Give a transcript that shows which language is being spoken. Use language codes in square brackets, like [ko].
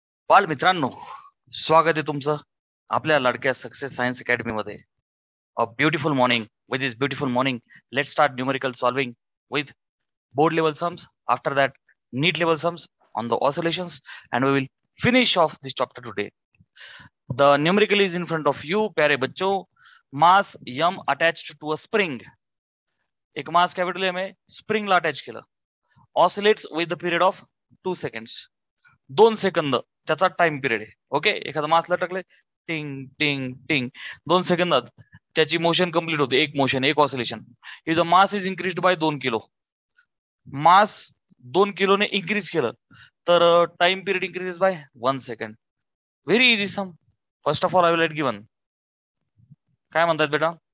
[mr] बाल मित्रांनो, स्वागत आहे तुमचं आपल्या लाडक्या सक्सेस सायन्स अकॅडमी मध्ये. [en] A beautiful morning. With this beautiful morning, let start numerical solving with board level sums. After that, neat level sums on the oscillations, and we will finish off this chapter today. The numerical is in front of you. [hi] प्यारे बच्चों, [en] mass m attached to a spring. [mr] एक मास capital m आहे, स्प्रिंगला attach केलं. [en] Oscillates with the period of 2 seconds. [mr] 2 second त्याचा time period आहे. Okay, एखादा मास लटकले, टिंग टिंग टिंग, 2 सेकंदात त्याची मोशन कंप्लीट होते. [en] एक मोशन, एक oscillation. If the mass is increased by 2 kilo, [mr] मास 2 किलोने इन्क्रीज केलं तर [en] Time period increases by 1 second. Very easy sum. First of all I will let given. [mr] काय म्हणतात बेटा?